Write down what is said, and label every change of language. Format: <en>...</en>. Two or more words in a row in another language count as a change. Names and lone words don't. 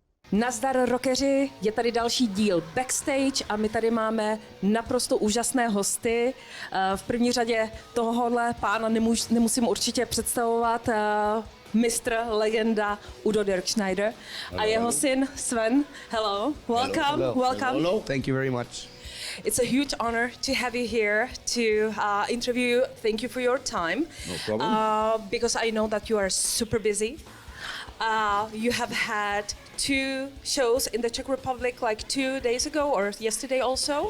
<cs>Nazdar rockeři, je tady další díl Backstage a my tady máme naprosto úžasné hosty. V první řadě tohohle pána nemusím určitě představovat, mistr, legenda Udo Dirkschneider a jeho syn Sven.</cs> <en>Hello, welcome, Hello. welcome. Hello. Thank you very much. It's a huge honor to have you here to interview you. Thank you for your time. No problem. Because I know that you are super busy. You have had 2 shows in the Czech Republic like 2 days ago or yesterday also.</en>